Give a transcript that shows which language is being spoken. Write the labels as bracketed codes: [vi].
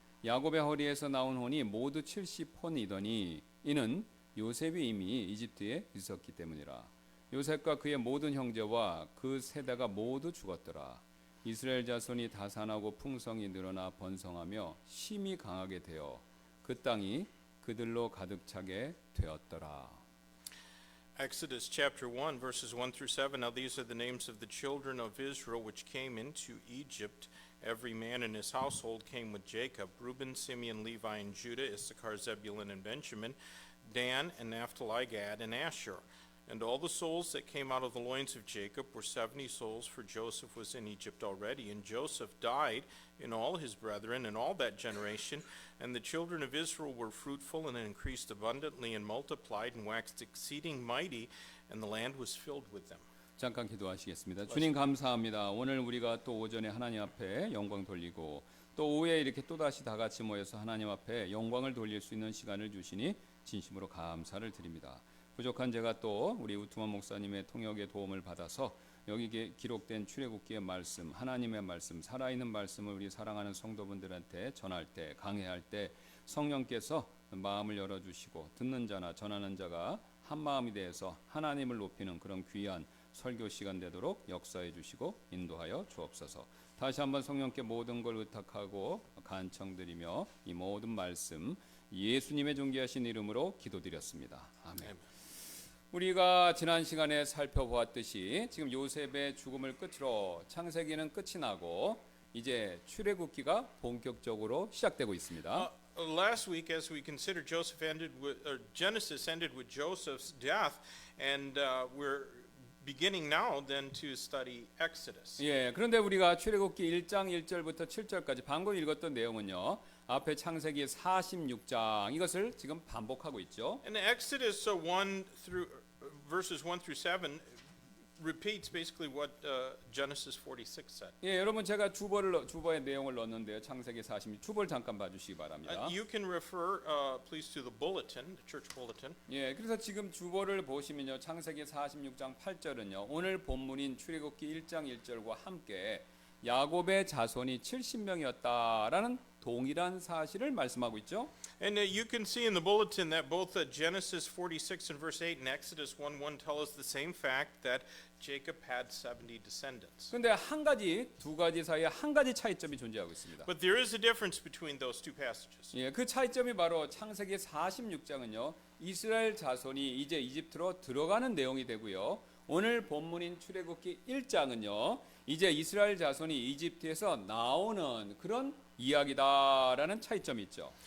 [ko] 야곱의 허리에서 나온 혼이 모두 70혼이더니 이는 요셉이 이미 이집트에 있었기 때문이라. 요셉과 그의 모든 형제와 그 세대가 모두 죽었더라. 이스라엘 자손이 다산하고 풍성이 늘어나 번성하며 심히 강하게 되어 그 땅이 그들로 가득 차게 되었더라. [en] Exodus chapter 1 verses 1 through 7. Now these are the names of the children of Israel which came into Egypt. Every man in his household came with Jacob: Reuben, Simeon, Levi, and Judah, Issachar, Zebulun, and Benjamin, Dan, and Naphtali, Gad, and Asher. And all the souls that came out of the loins of Jacob were 70 souls, for Joseph was in Egypt already. And Joseph died in all his brethren and all that generation. And the children of Israel were fruitful and increased abundantly and multiplied and waxed exceeding mighty, and the land was filled with them. [ko] 잠깐 기도하시겠습니다. 주님 감사합니다. 오늘 우리가 또 오전에 하나님 앞에 영광 돌리고 또 오후에 이렇게 또다시 다 같이 모여서 하나님 앞에 영광을 돌릴 수 있는 시간을 주시니 진심으로 감사를 드립니다. 부족한 제가 또 우리 우투만 목사님의 통역의 도움을 받아서 여기 기록된 출애굽기의 말씀, 하나님의 말씀, 살아있는 말씀을 우리 사랑하는 성도분들한테 전할 때, 강해할 때 성령께서 마음을 열어주시고 듣는 자나 전하는 자가 한 마음이 되어서 하나님을 높이는 그런 귀한 설교 시간 되도록 역사해 주시고 인도하여 주옵소서. 다시 한번 성령께 모든 걸 의탁하고 간청드리며 이 모든 말씀 예수님의 존귀하신 이름으로 기도드렸습니다. 아멘. 우리가 지난 시간에 살펴보았듯이 지금 요셉의 죽음을 끝으로 창세기는 끝이 나고 이제 출애굽기가 본격적으로 시작되고 있습니다. [en] Last week, as we considered, Genesis ended with Joseph's death, and we're beginning now then to study Exodus. [ko] 예, 그런데 우리가 출애굽기 1장 1절부터 7절까지 방금 읽었던 내용은요. 앞에 창세기 46장 이것을 지금 반복하고 있죠. [en] And Exodus 1 through verses 1 through 7 repeats basically what Genesis 46 said. [ko] 예, 여러분 제가 주보의 내용을 넣었는데요. 창세기 46 주보를 잠깐 봐주시기 바랍니다. [en] You can refer, please, to the bulletin, the church bulletin. [ko] 예, 그래서 지금 주보를 보시면요, 창세기 46장 8절은요, 오늘 본문인 출애굽기 1장 1절과 함께 야곱의 자손이 70명이었다라는 동일한 사실을 말씀하고 있죠. [en] And you can see in the bulletin that both Genesis 46 and verse 8 and Exodus 1:1 tell us the same fact that Jacob had 70 descendants. [ko] 그런데 두 가지 사이에 한 가지 차이점이 존재하고 있습니다. [en] But there is a difference between those two passages. [ko] 예, 그 차이점이 바로 창세기 46장은요, 이스라엘 자손이 이제 이집트로 들어가는 내용이 되고요. 오늘 본문인 출애굽기 1장은요, 이제 이스라엘 자손이 이집트에서 나오는 그런 이야기다라는 차이점이 있죠.